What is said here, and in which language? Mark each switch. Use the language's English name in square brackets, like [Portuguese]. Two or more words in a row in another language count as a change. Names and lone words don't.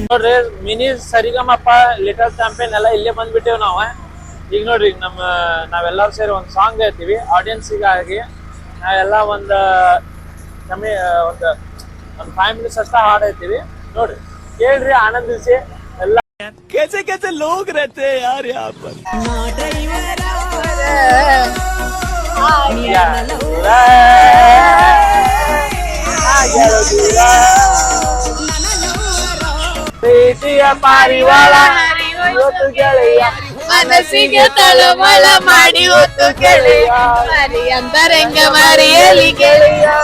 [Kannada] ನೋಡ್ರಿ ಮಿನಿ ಸರಿಗಮಪ್ಪ ಲಿಟಲ್ ಚಾಂಪಿಯನ್ ಎಲ್ಲ ಇಲ್ಲೇ ಬಂದ್ಬಿಟ್ಟೇವ್ ನಾವ. ಈಗ ನೋಡ್ರಿ ನಾವೆಲ್ಲರೂ ಸೇರಿ ಒಂದು ಸಾಂಗ್ ಹೇಳ್ತೀವಿ ಆಡಿಯನ್ಸಿಗಾಗಿ. ನಾವೆಲ್ಲ ಒಂದು 5 ಮಿನಿಟ್ಸ್ ಅಷ್ಟ ಹಾಡೈತೀವಿ. ನೋಡ್ರಿ ಕೇಳ್ರಿ, ಆನಂದಿಸಿ ಎಲ್ಲ. [Hindi] कैसे कैसे लोग रहते हैं यार यहाँ पर. [Kannada] ಪ್ರೀತಿಯ ಪಾರಿವಾಳ ಗೆಳೆಯ ಮನಸ್ಸಿಗೆ ತಳಮಳ ಮಾಡಿ ಹೊತ್ತು ಗೆಳೆಯ ಮರಿ ಅಂತರಂಗ ಮರಿಯಲಿ ಗೆಳೆಯ.